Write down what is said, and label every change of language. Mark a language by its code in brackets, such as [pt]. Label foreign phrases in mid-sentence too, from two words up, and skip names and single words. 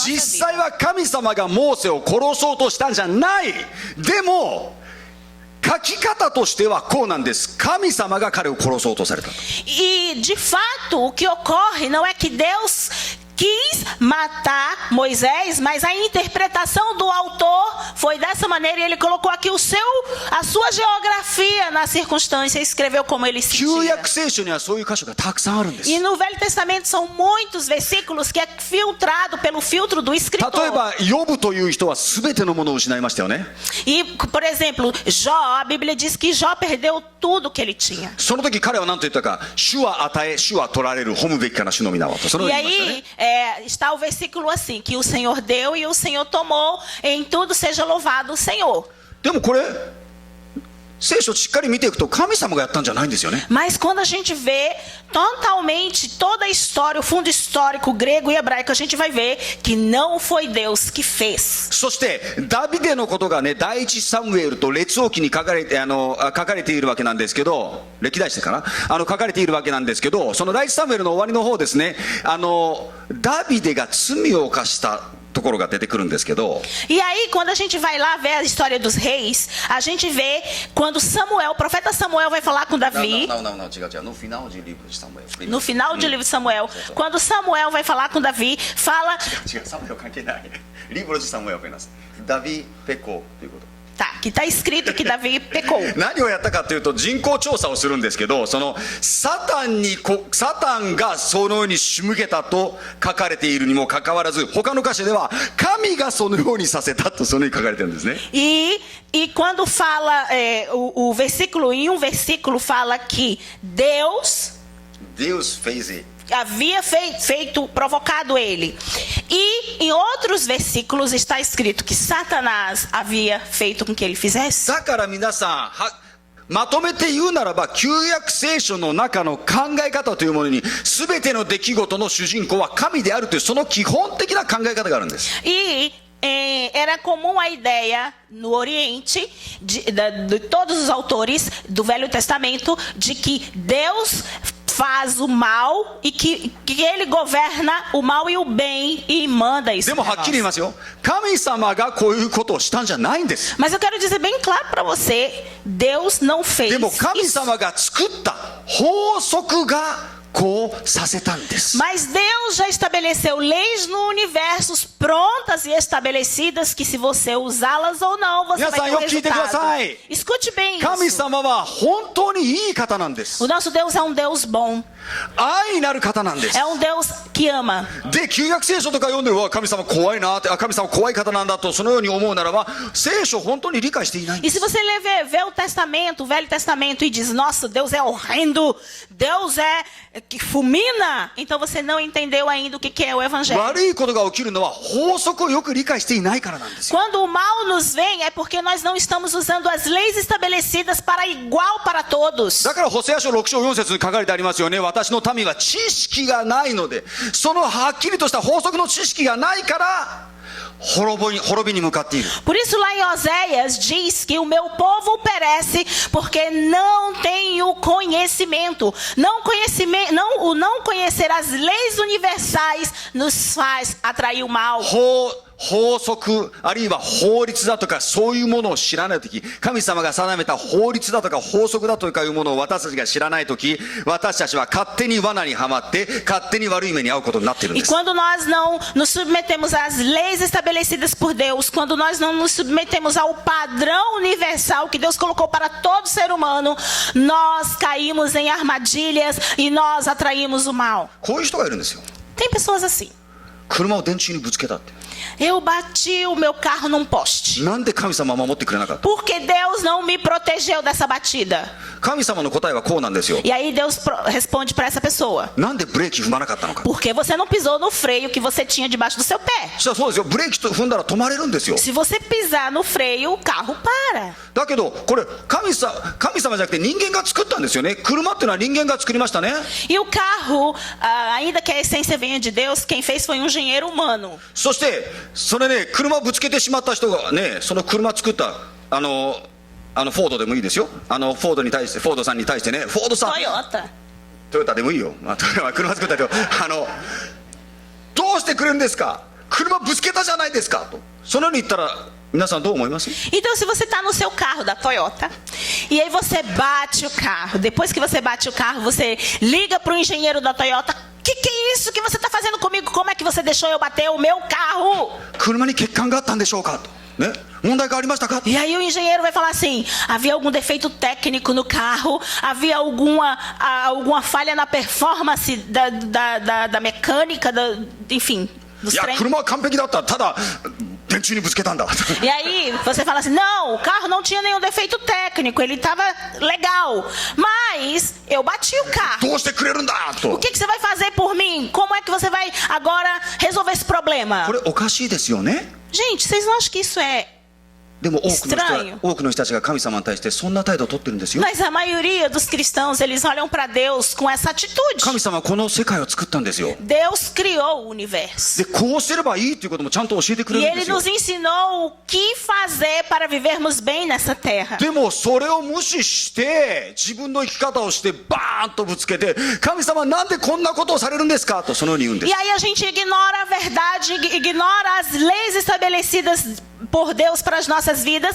[ja] 実 [pt] vida. [ja] 際は神様がモーセを殺そうとしたんじゃない。でも書き方としてはこうなんです。神様が彼を殺そうとされた。 [pt] E de fato o que ocorre não é que Deus quis matar Moisés, mas a interpretação do autor foi dessa maneira, e ele colocou aqui a sua geografia na circunstância e escreveu como ele [ja] 旧 [pt] sentia. [ja] 約聖書にはそういう箇所がたくさんあるんです。 [pt] E no Velho Testamento são muitos versículos que é filtrado pelo filtro do [ja] 例 [pt] escritor. [ja] えばヨブという人は全てのものを失いましたよね。 [pt] E, por exemplo, Jó, a Bíblia diz que Jó perdeu tudo que ele tinha. [ja] その時彼は何と言ったか、主は与え主は取られる、褒むべきかな主の皆はと、そのよう [pt] E [ja] に言いましたね。 [pt] aí está o versículo assim, que o Senhor deu e o Senhor tomou, em tudo seja louvado o Senhor. [ja] でもこれ聖書をしっかり見ていくと神様がやったんじゃないんですよね。 [pt] Mas quando a gente vê totalmente toda a história, o fundo histórico grego e hebraico, a gente vai ver que não foi Deus que fez. [ja] そしてダビデのことがね、第一サムエルと列王記に書かれているわけなんですけど、歴代史かな、書かれているわけなんですけど、その第一サムエルの終わりの方ですね、ダビデが罪を犯したところが出てくるんですけど、 [pt] E aí, quando a gente vai lá ver a história dos reis, a gente vê quando Samuel, o profeta Samuel vai falar com Davi, [ja] 違う違う、 [pt] no final de livro de Samuel. no final do livro de Samuel, quando Samuel vai falar com Davi, fala... [ja] 違う、サムエル関係ない。 [pt] livro de Samuel [ja] をペナス。 [pt] Davi pecou [ja] ということ。 [pt] Tá, que está escrito que Davi pecou. [ja] 何をやったかというと、人口調査をするんですけど、そのサタンがそのように仕向けたと書かれているにもかかわらず、他の箇所では神がそのようにさせたとそのように書かれてるんですね。 [pt] E quando fala, o versículo, em um versículo fala que Deus fez it. havia provocado ele. E em outros versículos está escrito que Satanás havia feito com que ele fizesse. [ja] だから皆さん、まとめて言うならば、旧約聖書の中の考え方というものに、全ての出来事の主人公は神であるという、その基本的な考え方があるんです。 [pt] E era comum a ideia no Oriente, de todos os autores do Velho Testamento, de que Deus faz o mal e que ele governa o mal e o bem e manda isso. [ja] でもはっきり言いますよ、神様がこういうことをしたんじゃないんです。 [pt] Mas eu quero dizer bem claro para você, Deus não fez [ja] でも神 [pt] isso. [ja] 様が作った法則がこうさせたんです。 [pt] Mas Deus já estabeleceu leis no universo prontas e estabelecidas que se você usá-las ou não, você vai ter um [ja] 皆さんよく聞いてください。 [pt] resultado. Escute bem [ja] 神 [pt] isso. [ja] 様は本当にいい方なんです。 [pt] O nosso Deus é um Deus bom. [ja] 愛なる方なんです。 [pt] É um Deus que ama. [ja] で、旧約聖書とか読んでるわ、神様怖いなって、神様怖い方なんだとそのように思うならば、聖書を本当に理解していないんで [pt] E [ja] す。 [pt] se você vê o Testamento, o Velho Testamento e diz, nossa, Deus é horrendo, Deus é que fulmina, então você não entendeu ainda o que é o Evangelho. [ja] 悪いことが起きるのは法則をよく理解していないからなんですよ。 [pt] Quando o mal nos vem é porque nós não estamos usando as leis estabelecidas para igual para todos. [ja] だからホセア書6章4節に書かれてありますよね。私の民は知識がないので、そのはっきりとした法則の知識がないから滅びに向かっている。 [pt] Por isso lá em Oséias diz que o meu povo perece porque não tem o conhecimento. Não conhecer as leis universais nos faz atrair o mal. [ja] 法則あるいは法律だとかそういうものを知らないとき、神様が定めた法律だとか法則だとかいうものを私たちが知らないとき、私たちは勝手に罠にはまって勝手に悪い目に遭うことになっているん [pt] E [ja] です。 [pt] quando nós não nos submetemos às leis estabelecidas por Deus, quando nós não nos submetemos ao padrão universal que Deus colocou para todo ser humano, nós caímos em armadilhas e nós atraímos o mal. [ja] こういう人がいるんですよ。 [pt] Tem pessoas assim. [ja] 車を電柱にぶつけたって。 [pt] Eu bati o meu carro num poste. [ja] なんで神様は守ってくれなかった？ [pt] Porque Deus não me protegeu dessa batida. [ja] 神様の答えはこうなんですよ。 [pt] E aí Deus responde para essa pessoa. [ja] なんでブレーキ踏まなかったのか。 [pt] Porque você não pisou no freio que você tinha debaixo do seu pé. [ja] そしたらそうですよ。ブレーキ踏んだら止まれるんですよ。 [pt] Se você pisar no freio, o carro para. [ja] だけどこれ神様じゃなくて人間が作ったんですよね。車っていうのは人間が作りましたね。 [pt] E o carro, ainda que a essência venha de Deus, quem fez foi um engenheiro humano. [ja] そしてそれね、車をぶつけてしまった人がね、その車作ったフォードでもいいですよ。フォードさんに対してね、フォードさん、 Toyota. トヨタでもいいよ。車作った人、どうしてくれるんですか。車ぶつけたじゃないですかと。そのように言ったら皆さんどう思います？ [pt] Então, se você está no seu carro da Toyota, e aí você bate o carro, depois que você bate o carro, você liga para o engenheiro da Toyota, que é isso que você está fazendo comigo? como é que você deixou eu bater o meu carro? [ja] 車に欠陥があったんでしょうかと、ね、問題がありましたか。 [pt] E aí o engenheiro vai falar assim, havia algum defeito técnico no carro, havia alguma falha na performance da mecânica, enfim, dos [ja] いや [pt] trens. [ja] 車は完璧だった、ただ電柱にぶつけたんだ。 [pt] E aí você fala assim, não, o carro não tinha nenhum defeito técnico, ele estava legal, mas eu bati o carro. [ja] どうしてくれるんだ [pt] O [ja] と。 [pt] que você vai fazer por mim? Como é que você vai agora resolver esse problema? [ja] これおかしいですよね。 [pt] Gente, vocês não acham que isso é... [ja] でも多くの [pt] Estranho. [ja] 人たちが神様に対してそんな態度を取ってるんですよ。 [pt] Mas a maioria dos cristãos, eles olham para Deus com essa atitude. [ja] 神様はこの世界を作ったんですよ。 [pt] Deus criou o universo. [ja] でこうすればいいということもちゃんと教えてくれ [pt] E [ja] るんで [pt] Ele [ja] すよ。 [pt] nos ensinou o que fazer para vivermos bem nessa terra. [ja] でもそれを無視して自分の生き方をしてバーンとぶつけて、神様なんでこんなことをされるんですかとそのように言うんで [pt] E [ja] す。 [pt] aí a gente ignora a verdade, ignora as leis estabelecidas por Deus para as nossas vidas.